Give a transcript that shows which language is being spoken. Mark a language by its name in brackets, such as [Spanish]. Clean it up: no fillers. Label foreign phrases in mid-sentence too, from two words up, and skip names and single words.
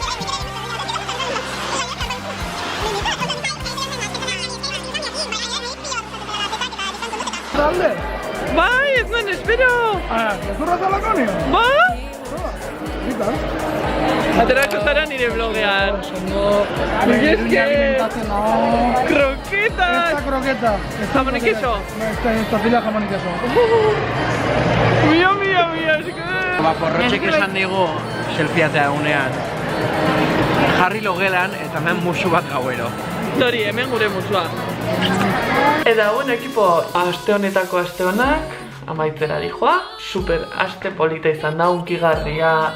[Basque] Bai, ez nuen, espero! Gezurra zalako nio? Ba? Aterako zara nire blogean. Mil esker! Kroketak! [Spanish] Esta kroketa. Jamón y queso? Tortilla jamón y queso. [Basque] Mia, esker! Ba, porrotxek esan digu selfieatea egunean. Jarri logelan eta hemen musu bat gauero. Hori, hemen gure musua. Eta ekipo, aste honetako aste honak, amaitzera dijoa, super aste polita izan da, unkigarria.